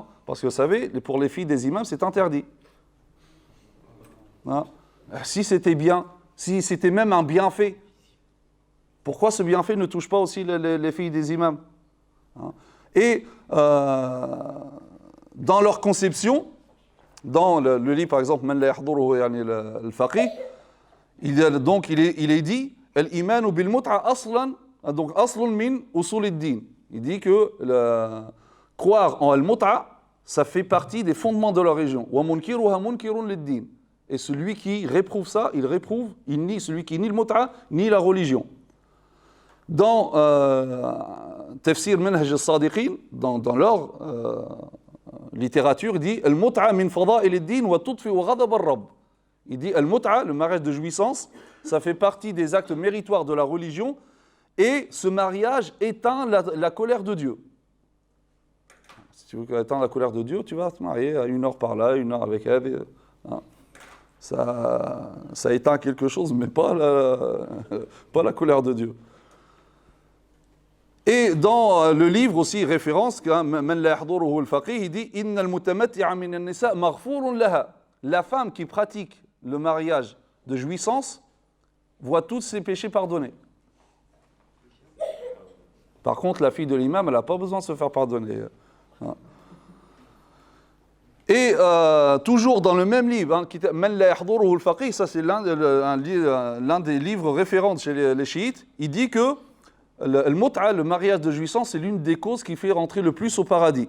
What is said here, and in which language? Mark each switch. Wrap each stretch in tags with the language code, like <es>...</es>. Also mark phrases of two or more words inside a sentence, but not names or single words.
<fr>Parce que vous savez, pour les filles des imams, c'est interdit. Si c'était bien, si c'était même un bienfait, pourquoi ce bienfait ne touche pas aussi les filles des imams? Et dans leur conception, dans le livre par exemple, Man la yahduruhu al-faqih, il est dit</fr> <ar>الإيمان بالمتعة أصلا,</ar> <fr>donc</fr> <ar>أصل من أصول الدين.</ar> <fr>Il dit que croire en al-mut'a, ça fait partie des fondements de la religion.</fr> <ar>ومنكرها منكر للدين.</ar> <fr>Et celui qui réprouve ça, il nie celui qui nie le mut'a, ni la religion. Dans Tafsir Minhaj al-Sadiqin, dans leur littérature, dit</fr> <ar>المتعة من فضائل الدين وتطفي و غضب الرب.</ar> <fr>Il dit Al-mut'a, le mariage de jouissance, ça fait partie des actes méritoires de la religion et ce mariage éteint la colère de Dieu. Si tu veux éteindre la colère de Dieu, tu vas te marier à 1 heure par là, 1 heure avec elle. Hein. Ça éteint quelque chose, mais pas la colère de Dieu. Et dans le livre aussi, référence, Man la yahduruhu al-faqih, il dit</fr> <ar>إن المتمتعة من النساء مغفور لها.</ar> <fr>La femme qui pratique le mariage de jouissance voit tous ses péchés pardonnés. Par contre, la fille de l'imam, elle n'a pas besoin de se faire pardonner. Et toujours dans le même livre, Man la yahduruhu al-faqih, ça c'est l'un des livres référents chez les chiites, il dit que le mut'a, le mariage de jouissance, c'est l'une des causes qui fait rentrer le plus au paradis.</fr>